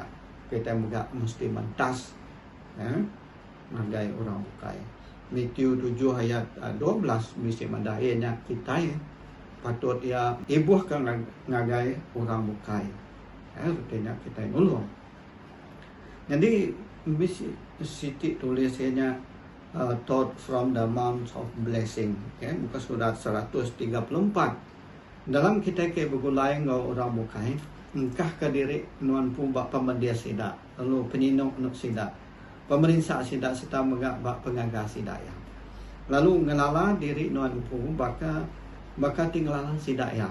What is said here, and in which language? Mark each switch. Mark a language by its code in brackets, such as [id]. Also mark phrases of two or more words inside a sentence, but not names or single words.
[iba] Kita megak mesti mentas magai orang bukai. Matius 7 ayat 12 mesti mandainya kita patut ia ibuh kan ngagai orang bukai. Rupanya kita nulung. Jadi mesti Siti tulisnya taught from the Mount of Blessing. Muka surat 134. Dalam kita ke begulai ngau orang bukai, engkah ke diri nuan pu bak pemendia sida, lalu peninok nuk sida, pemerintah sida serta megak bak pengagas sida ya. Lalu ngelala diri nuan pu baka tinggalan sida ya.